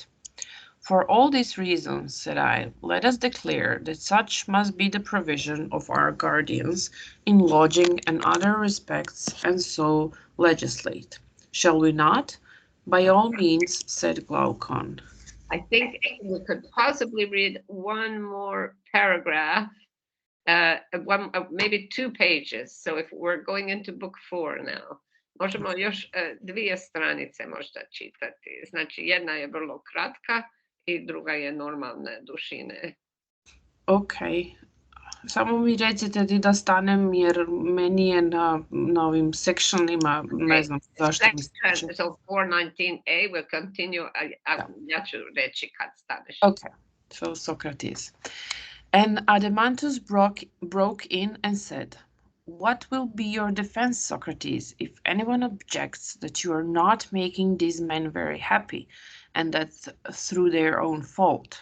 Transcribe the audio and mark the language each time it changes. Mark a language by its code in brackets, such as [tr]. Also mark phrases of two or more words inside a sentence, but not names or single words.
[en] For all these reasons, said I, let us declare that such must be the provision of our guardians in lodging and other respects, and so legislate. Shall we not? By all means, said Glaucon. I think we could possibly read one more paragraph, maybe 2 pages. So if we're going into book 4 now, [hr] možemo još 2 stranice možda čitati. Znači jedna je vrlo kratka i druga je normalne dužine. Okay. Samo mi recite ti da stanem jer meni je na ovim sectionima, ne znam zašto mi se [en] Section, so 419a will continue. [hr] Ja ću reći kad staneš. [en] Okay, so Socrates. And Adeimantus broke in and said, "What will be your defense, Socrates, if anyone objects that you are not making these men very happy, and that through their own fault?